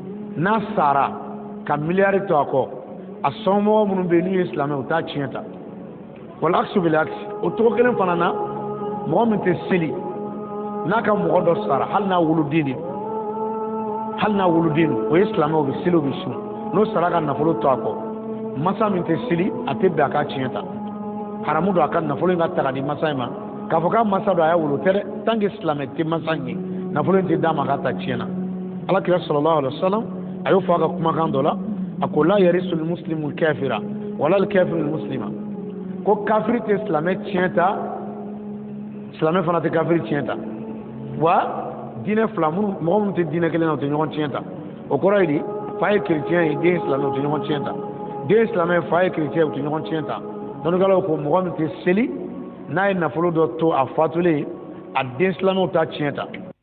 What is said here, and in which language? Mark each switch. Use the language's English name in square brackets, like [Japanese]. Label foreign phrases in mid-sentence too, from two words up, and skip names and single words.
[Bambara] n'a sara ka miliyari to a kɔ a sɔnmɔgɔ minnu bɛ yen n'u ye silamɛ u t'a tiɲɛ ta wala aksu bil aks o cogo kelen fana na mɔgɔ min tɛ seli n'a ka mɔgɔ dɔ sara hali n'a woloden de o ye silamɛ o bɛ seli o bɛ sun n'o sara ka nafolo to a kɔ masa min tɛ seli a tɛ bɛn a ka tiɲɛ ta haramu don a ka nafolo in ka ta ka di masa in ma k'a fɔ k'a masa don a y'a wolo tɛ dɛ [French] tant que [Bambara] silamɛ tɛ masa in ye nafolo in tɛ d'a ma k'a ta tiɲɛ na alakira [Arabic] صلى الله عليه وسلم [Bambara] a y'o fɔ a ka kumakan dɔ la a ko [Arabic] لا يرث المسلم الكافر ولا الكافر المسلم [Bambara] ko kafiri tɛ silamɛ tiɲɛ ta silamɛ fana tɛ kafiri tiɲɛ ta wa diinɛ fila mɔgɔ minnu tɛ diinɛ kelen na u tɛ ɲɔgɔn tiɲɛ ta o kɔrɔ ye di fa ye chrétien ye den ye silamɛ u tɛ ɲɔgɔn tiɲɛ ta den ye silamɛ fa ye chrétien u tɛ ɲɔgɔn tiɲɛ ta dɔnnikɛlaw ko mɔgɔ min tɛ seli n'a ye nafolo dɔ to a fatulen a den silamɛw t'a tiɲɛ ta